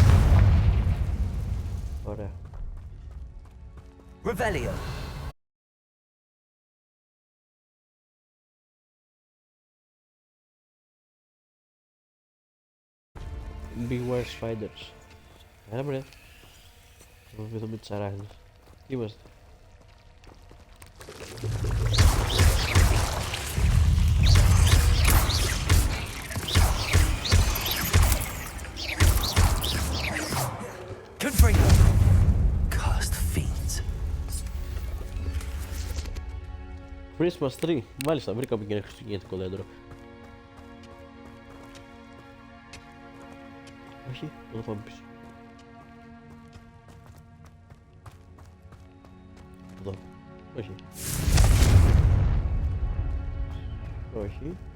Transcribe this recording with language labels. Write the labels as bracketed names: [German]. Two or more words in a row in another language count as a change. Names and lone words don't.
[Greek] Ωραία. Revelio. [English] Beware spiders. [Greek] Έλα μπρε. Θα δούμε με τις αράχνες. Τι είμαστε. Confringo. [English] Cursed fiends. Christmas tree. [Greek] Μάλιστα, βρήκαμε και ένα χριστουγεννιάτικο δέντρο. Όχι, το πάμε πίσω. Εδώ. Όχι. Όχι.